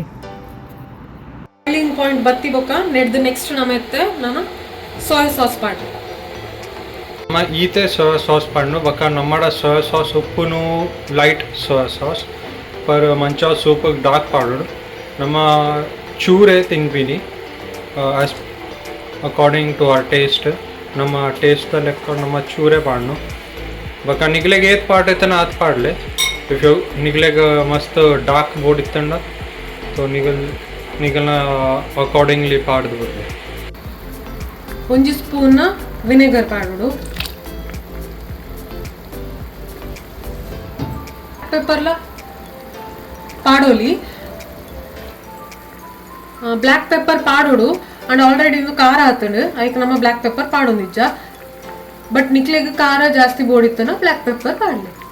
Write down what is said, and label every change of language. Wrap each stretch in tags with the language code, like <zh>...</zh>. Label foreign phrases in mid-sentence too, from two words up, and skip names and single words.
<en>boiling point</en> <tcy>ಬತ್ತಿ ಬೊಕ್ಕ ನೆಡ್ದು ನೆಕ್ಸ್ಟ್ ನಮ್ಮ ಎತ್ತೆ ನಾನು</tcy> <en>soya sauce</en> <tcy>ಪಾಡ್ರಿ ನಮ್ಮ ಈತೆ</tcy> <en>soya sauce</en> <tcy>ಪಣ್ಣು ಬಕ್ಕ ನಮ್ಮಡ</tcy> <en>soya sauce</en> <tcy>ಉಪ್ಪುನು</tcy> <en>light soya sauce</en> <tcy>ಪರ್ ಮಂಚ</tcy> <en>soup dark</en> <tcy>ಪಾಡೋಡು ನಮ್ಮ ಚೂರೇ ತಿಂಗ್ಬಿನಿ</tcy> <en>as according to our taste</en> <tcy>ನಮ್ಮ ಟೇಸ್ಟ್ ಲೆಕ್ಕ ನಮ್ಮ ಚೂರೇ ಪಾಡ್ನು ಬಕ್ಕ ನಿಗ್ಲೆಗೆ ಏತ್ ಪಾಡ್ ಐತನ ಆತ್ ಪಾಡ್ಲೆ</tcy> <en>if you</en> <tcy>ನಿಗ್ಲೆಗೆ ಮಸ್ತ್ ಡಾರ್ಕ್ ಬೋರ್ಡ್ ಇತ್ತಂಡ ಸೊ ನಿಗಲ್ನ ಅಕಾರ್ಡಿಂಗ್ಲಿ ಪಾಡ್ದು ಬಿಡ್ಲೆ ಒಂಜಿ</tcy> <en>spoon vinegar</en> <tcy>ಪಾಡೋಡು ಪೆಪ್ಪರ್ಲ ಪಾಡೋಲಿ</tcy> <en>black pepper</en> <tcy>ಪಾಡೋಡು</tcy> <en>and already</en> <tcy>ಇದು ಖಾರ ಆತಂಡು ಅದಕ್ಕೆ ನಮ್ಮ</tcy> <en>black pepper</en> <tcy>ಪಾಡೋ ನಿಜ ಬಟ್ ನಿಕ್ಲೆಗೆ ಖಾರ ಜಾಸ್ತಿ ಬೋಡಿತ್ತನ</tcy> <en>black pepper</en> <tcy>ಪಾಡಲಿ</tcy>